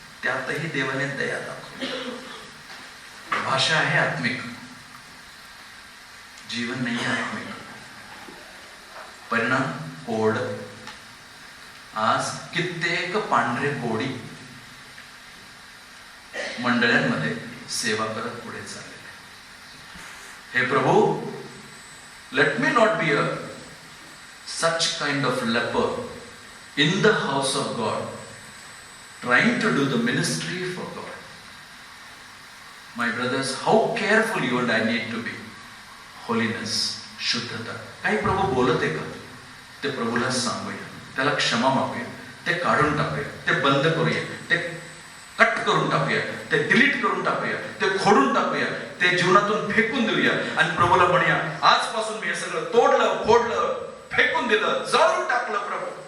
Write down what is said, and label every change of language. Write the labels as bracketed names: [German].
[Marathi] त्यातही देवाने दया दाखवली. भाषा आहे आत्मिक, जीवन नाही आहे आत्मिक. परिणाम कोड. आज कित्येक पांढरे कोडी मंडळांमध्ये सेवा करत पुढे चाललेले. हे प्रभू, [English] Let me not be a such kind of leper in the house of God, trying to do the ministry for God. My brothers, how careful you and I need to be. [Marathi] Holiness, शुद्धता. काही प्रभू बोलत आहे का? ते प्रभूला सांगूया, त्याला क्षमा मागूया, ते काढून टाकूया, ते बंद करूया, ते कट करून टाकूया, ते डिलीट करून टाकूया, ते खोडून टाकूया, ते जीवनातून फेकून देऊया आणि प्रभूला म्हणूया, आजपासून मी हे सगळं तोडलं, फोडलं, फेकून दिलं, जाळून टाकलं प्रभू.